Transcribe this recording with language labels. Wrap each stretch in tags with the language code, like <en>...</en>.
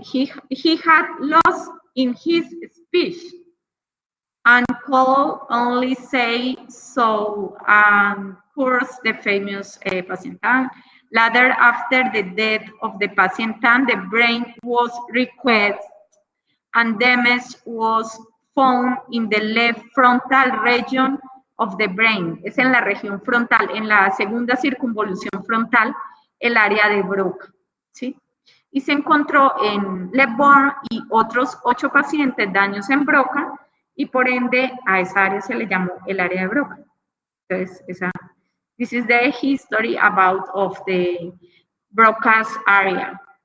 <en>He had lost in his speech and could only say so. Course the famous patient Tan. Later, after the death of the patient Tan, the brain was requested and damage was found in the left frontal region of the brain.</en> <es>Es en la región frontal, en la segunda circunvolución frontal, el área de Broca, ¿sí? Y se encontró en Liborn y otros 8 pacientes daños en Broca y por ende a esa área se le llamó el área de Broca. Entonces,</es> <en>this is the history about of the Broca's area.</en>